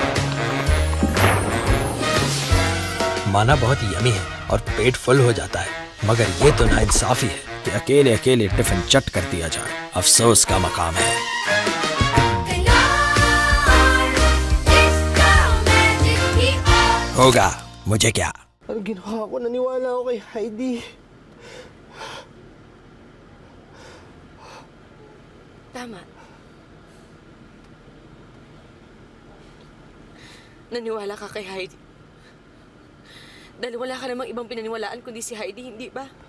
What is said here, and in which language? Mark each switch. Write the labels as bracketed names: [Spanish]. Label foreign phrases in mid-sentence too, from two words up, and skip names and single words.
[Hindi] माना बहुत यमी है और पेट फुल हो जाता है, मगर ये तो नाइंसाफी है कि अकेले अकेले टिफिन चट कर दिया जाए। अफसोस का मकाम है। होगा मुझे क्या। [Filipino] Ano ginawa ko? Naniwala ako kay Heidi. Tama. Naniwala ka kay Heidi. Dahil wala ka namang ibang pinaniwalaan kundi si Heidi, hindi ba?